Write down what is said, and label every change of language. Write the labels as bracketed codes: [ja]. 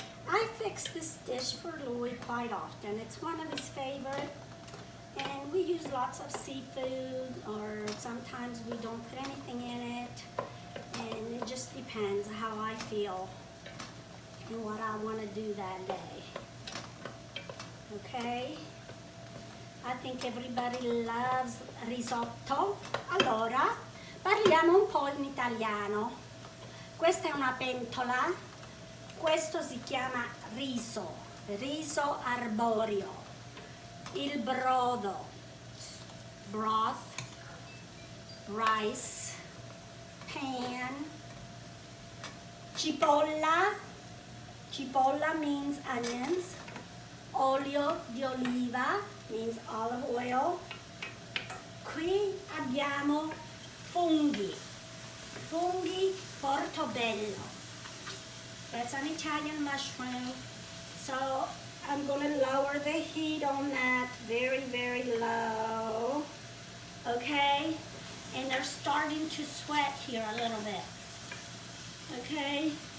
[en] I fix this dish for Louis quite often. It's one of his favorite, and we use lots of seafood, or sometimes we don't put anything in it, and it just depends how I feel and what I want to do that day, okay? I think everybody loves risotto. [it] Allora, parliamo un po' in italiano. Questa è una pentola, questo si chiama riso, riso arborio. Il brodo, [en] broth, rice, pan, [it] cipolla, cipolla [en] means onions, [it] olio di oliva [en] means olive oil. [it] Qui abbiamo funghi, funghi portobello. [en] That's an Italian mushroom. So I'm going to lower the heat on that very, very low. Okay? And they're starting to sweat here a little bit. Okay?